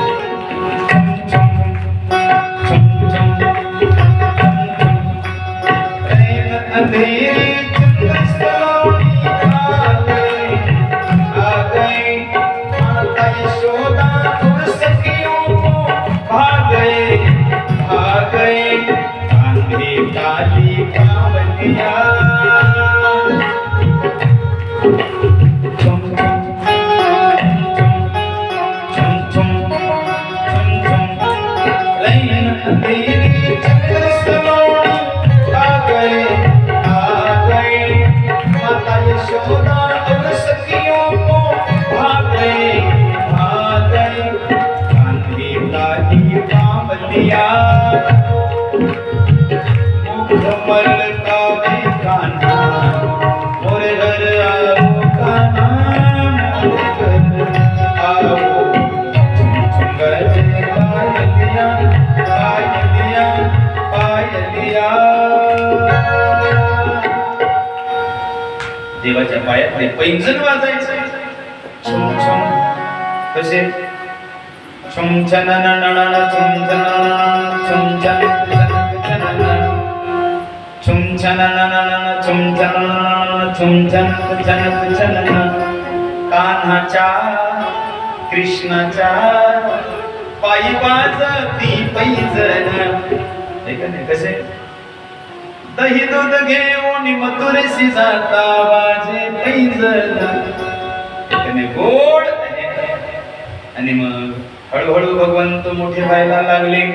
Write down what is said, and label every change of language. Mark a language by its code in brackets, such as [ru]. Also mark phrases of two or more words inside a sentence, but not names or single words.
[hi] अंधेरी चंद्रसलोनी आ गई माता यशोदा तुम सखियों को भाग गए कांधे काली कांवलिया छुम छुम लाइन अंधेरी चंद्रसलोनी आ गए माता यशोदा और सखियों को भाग गए कांधे काली कांवलिया मुखमल कावे कान्हा मोरे घर आओ कान्हा मोरे घर आओ छुम गए पायलिया पायलिया पायलिया [mr] देवाच्या पायातले पैंजण वाजायचे छुम छुम कसे छुम छनन नणन छुम छनन छुम छन छुम छनन नणन छुम छनन छुम छन छनन कान्हाच्या कृष्णाच्या पायी वाजती पैंजण ऐकणे कसे दही दूध घेऊन मथुरेशी जाता वाजे पैंजण गोड आणि मग हळूहळू भगवंत मोठे व्हायला लागले